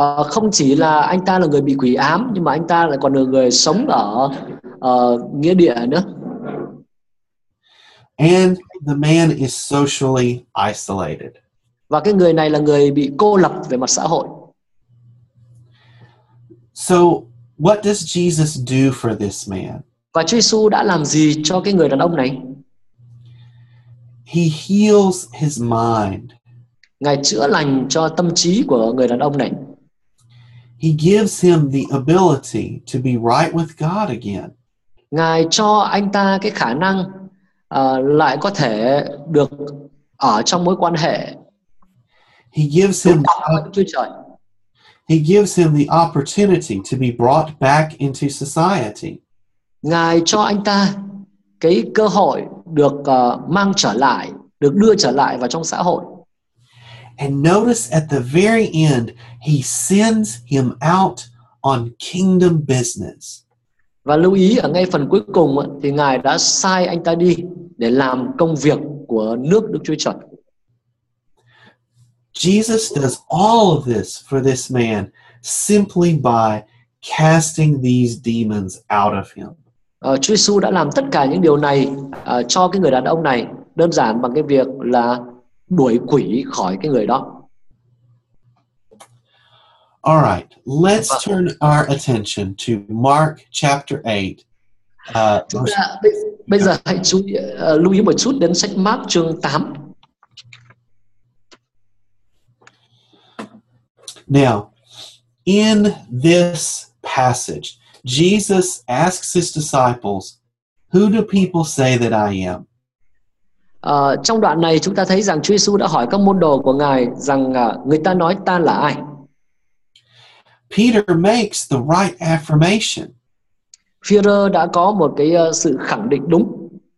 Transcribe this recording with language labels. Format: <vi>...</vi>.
<vi>Không chỉ là anh ta là người bị quỷ ám, nhưng mà anh ta lại còn là người sống ở nghĩa địa nữa.</vi> <en>And the man is socially isolated.</en> <vi>Và cái người này là người bị cô lập về mặt xã hội.</vi> <en>So, what does Jesus do for this man?</en> <vi>Và Chúa Giêsu đã làm gì cho cái người đàn ông này?</vi> <en>He heals his mind.</en> <vi>Ngài chữa lành cho tâm trí của người đàn ông này.</vi> <en>He gives him the ability to be right with God again.</en> <vi>Ngài cho anh ta cái khả năng lại có thể được ở trong mối quan hệ</vi> <en>He gives</en> <vi>đối</vi> <en>him</en> <vi>trọng với Đức Chúa Trời.</vi> <en>He gives him the opportunity to be brought back into society.</en> <vi>Ngài cho anh ta cái cơ hội được mang trở lại, được đưa trở lại vào trong xã hội.</vi> <en>And notice at the very end, he sends him out on kingdom business.</en> <vi>Và lưu ý ở ngay phần cuối cùng thì Ngài đã sai anh ta đi để làm công việc của nước Đức Chúa Trời.</vi> <en>Jesus does all of this for this man simply by casting these demons out of him.</en> <vi>Chúa Giêsu đã làm tất cả những điều này cho cái người đàn ông này đơn giản bằng cái việc là đuổi quỷ khỏi cái người đó.</vi> <en>All right, let's turn our attention to Mark chapter 8.</en> <vi>Chúng ta bây giờ hãy lưu ý một chút đến sách Mác chương 8.</vi> <en>Now, in this passage, Jesus asks his disciples, "Who do people say that I am?"</en> <vi>Trong đoạn này chúng ta thấy rằng Chúa Giêsu đã hỏi các môn đồ của Ngài rằng người ta nói ta là ai?</vi> <en>Peter makes the right affirmation.</en> <vi>Phi-rơ đã có một cái sự khẳng định đúng.</vi>